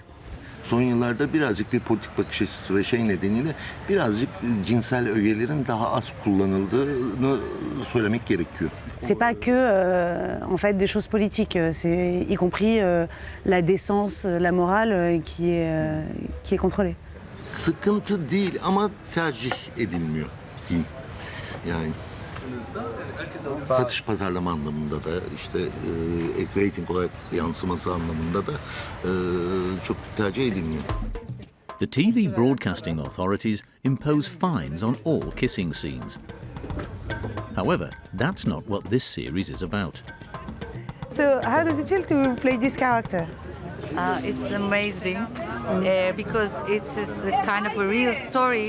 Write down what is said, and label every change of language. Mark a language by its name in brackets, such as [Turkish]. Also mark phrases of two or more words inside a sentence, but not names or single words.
[Turkish] Son yıllarda birazcık bir politik bakış açısı ve şey nedeniyle birazcık cinsel ögelerin daha az kullanıldığını söylemek gerekiyor. [French] C'est pas que en fait des choses politiques, c'est y compris la décence, la morale qui est contrôlée. [Turkish] Sıkıntı değil ama tercih edilmiyor diyeyim. Yani satış pazarlama anlamında da işte rating olarak yansıması anlamında da çok tercih edilmiyor. [English] The TV broadcasting authorities impose fines on all kissing scenes. However, that's not what this series is about. So, how does it feel to play this character? It's amazing because it is a kind of a real story.